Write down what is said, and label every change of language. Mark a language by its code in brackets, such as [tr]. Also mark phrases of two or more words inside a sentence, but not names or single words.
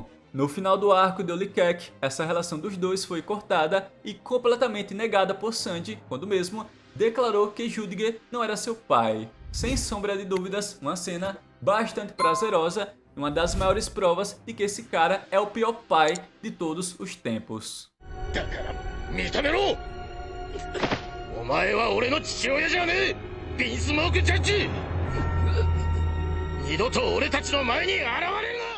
[pt] No final do arco de Holy Cake, essa relação dos dois foi cortada e completamente negada por Sanji, quando mesmo declarou que Judge não era seu pai. Sem sombra de dúvidas, uma cena bastante prazerosa e uma das maiores provas de que esse cara é o pior pai de todos os tempos. [ja] だから認めろ。お前は俺の父親じゃねえ。ビンスモークジャッジ。二度と俺たちの前に現れるな。